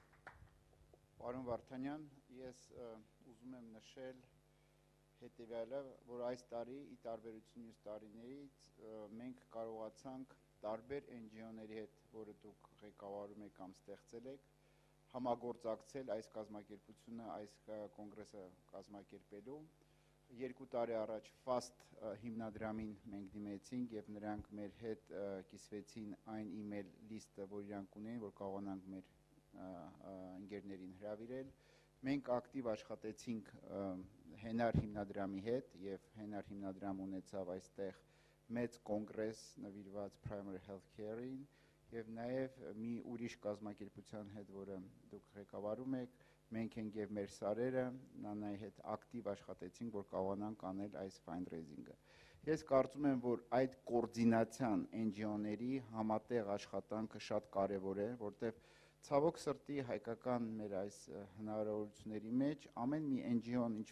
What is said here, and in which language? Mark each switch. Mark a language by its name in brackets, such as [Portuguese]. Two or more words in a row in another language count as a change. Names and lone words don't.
[Armenian] Պարոն Վարդանյան, ես ուզում եմ նշել հետևյալը, որ այս տարի ի տարբերություն մյուս տարիներից մենք կարողացանք տարբեր NGO-ների հետ, որը դուք ղեկավարում եք կամ ստեղծել եք, համագործակցել այս կազմակերպությունը, այս կոնգրեսը կազմակերպելու։ 2 տարի առաջ FAST հիմնադրամին մենք դիմեցինք եւ նրանք մեր հետ կիսվեցին այն email լիստը, որ իրանք ունեն, որ կարողանանք մեր ընկերներին հրավիրել։ Մենք ակտիվ աշխատեցինք Հենար հիմնադրամի հետ եւ Հենար հիմնադրամ ունեցավ այստեղ մեծ կոնգրես նվիրված [English] primary health care-ին [Armenian] եւ նաեւ մի ուրիշ կազմակերպության հետ, որը դուք ղեկավարում եք, մենք ենք եւ մեր սարերը նանայի հետ ակտիվ աշխատեցինք, որ կարողանանք անել այս fundraising-ը։ Ես կարծում եմ, որ այդ կոորդինացիան NGO-ների համատեղ աշխատանքը շատ կարեւոր է, որտեղ ցավոք սրտի հայկական մեր այս հնարավորությունների մեջ ամեն մի NGO-ն ինչ